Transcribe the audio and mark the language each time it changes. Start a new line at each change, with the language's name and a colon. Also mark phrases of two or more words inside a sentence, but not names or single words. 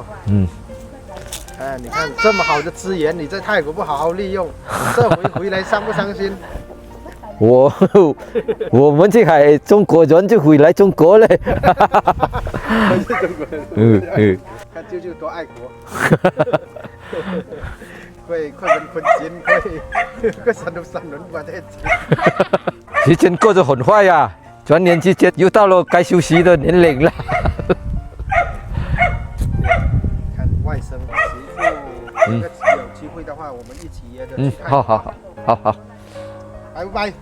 Chinese: 哎，你看这么好的资源，你在泰国不好好利用，这回来伤不伤心？我们这中国人就回来中国嘞。我是中国人。看舅舅多爱国。
Thai: ค่อยเป็นคนจีนค่อยสนับสนุนประเทศจีน
Chinese: 时间过得很快呀，转眼之间又到了该休息的年龄了。看外甥媳婦，有機會的話，我們一起約着去看。好，